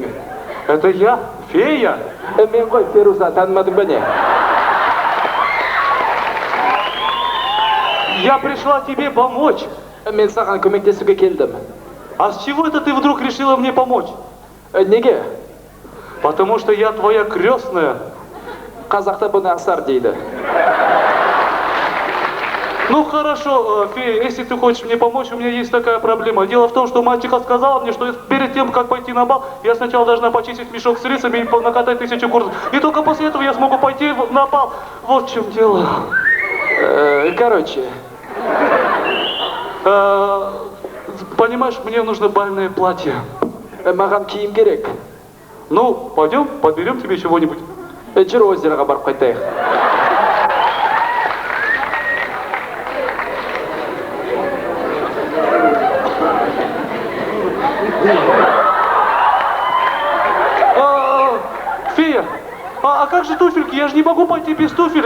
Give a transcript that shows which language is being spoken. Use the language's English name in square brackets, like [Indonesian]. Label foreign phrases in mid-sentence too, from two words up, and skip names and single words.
[Russian] Это я, фея. [Kazakh] Мен ғой, Феруза, танымадың ба не? [Russian] Я пришла тебе помочь. [Kazakh] Мен саған көмектесуге келдім. [Russian] А с чего это ты вдруг решила мне помочь? [Kazakh] Неге? [Russian] Потому что я твоя крестная. [Kazakh] қазақта бұны асар дейді. [Russian] Ну хорошо, фея, если ты хочешь мне помочь, у меня есть такая проблема. Дело в том, что мальчика сказала мне, что перед тем, как пойти на бал, я сначала должна почистить мешок с рисами и накатать 1000 курсов. И только после этого я смогу пойти на бал. Вот в чем дело. Короче. Понимаешь, мне нужно бальное платье. [Kazakh] Маған киім керек. [Russian] Ну, пойдем, подберем тебе чего-нибудь. [Kazakh] Жүр озероға барып қайтайық. [Russian] Фея, а как же туфельки? Я же не могу пойти без туфелек.